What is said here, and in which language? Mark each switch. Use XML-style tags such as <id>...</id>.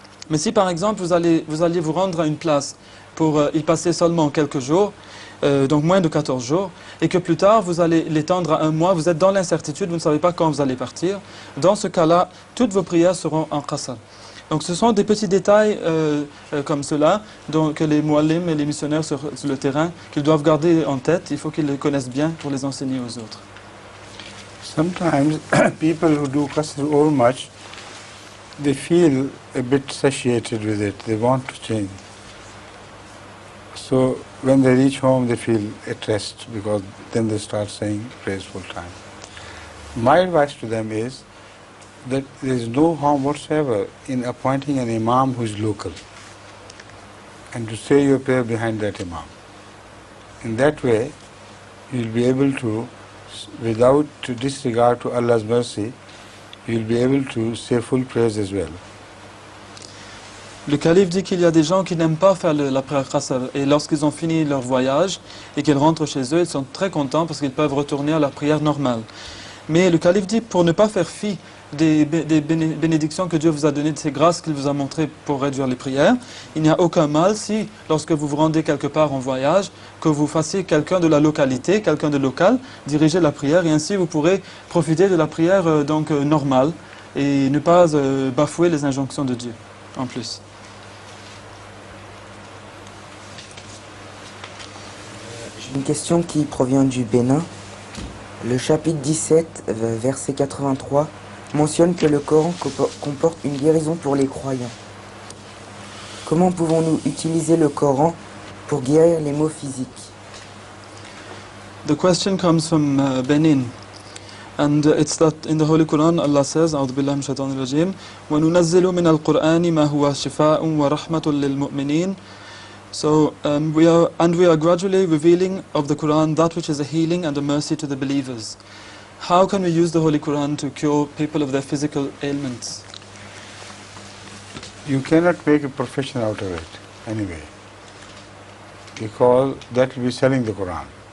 <fr>Mais si par exemple vous alliez vous rendre à une place pour y passer seulement quelques jours, donc moins de 14 jours, et que plus tard vous allez l'étendre à 1 mois, vous êtes dans l'incertitude, vous ne savez pas quand vous allez partir, dans ce cas-là, toutes vos prières seront en qasr. Donc ce sont des petits détails comme cela que les muallim et les missionnaires sur le terrain, qu'ils doivent garder en tête, il faut qu'ils les connaissent bien pour les enseigner aux autres.</fr> <en>Sometimes people who do qasr over much, they feel a bit satiated with it, they want to change. So when they reach home, they feel at rest, because then they start saying prayers full time. My advice to them is that there is no harm whatsoever in appointing an imam who is local and to say your prayer behind that imam. In that way, you will be able to, without disregard to Allah's mercy, you will be able to say full prayers as well.</en> <fr>Le calife dit qu'il y a des gens qui n'aiment pas faire la prière qasr, et lorsqu'ils ont fini leur voyage et qu'ils rentrent chez eux, ils sont très contents parce qu'ils peuvent retourner à la prière normale. Mais le calife dit, pour ne pas faire fi des bénédictions que Dieu vous a données, de ces grâces qu'il vous a montrées pour réduire les prières, il n'y a aucun mal si, lorsque vous vous rendez quelque part en voyage, que vous fassiez quelqu'un de la localité, quelqu'un de local, diriger la prière, et ainsi vous pourrez profiter de la prière normale et ne pas bafouer les injonctions de Dieu en plus. Une question qui provient du Bénin. Le chapitre 17, verset 83, mentionne que le Coran comporte une guérison pour les croyants. Comment pouvons-nous utiliser le Coran pour guérir les maux physiques?</fr> <en>The question comes from Benin. And it's that in the Holy Quran Allah says,</en> <ar>أعوذ بالله من الشيطان الرجيم وَنُنَزِّلُ مِنَ الْقُرْآنِ مَا هُوَ شِفَاءٌ وَرَحْمَةٌ لِلْمُؤْمِنِينَ.</ar> <en>So we are gradually revealing of the Quran that which is a healing and a mercy to the believers. How can we use the Holy Quran to cure people of their physical ailments? You cannot make a profession out of it anyway, because that will be selling the Quran.</en>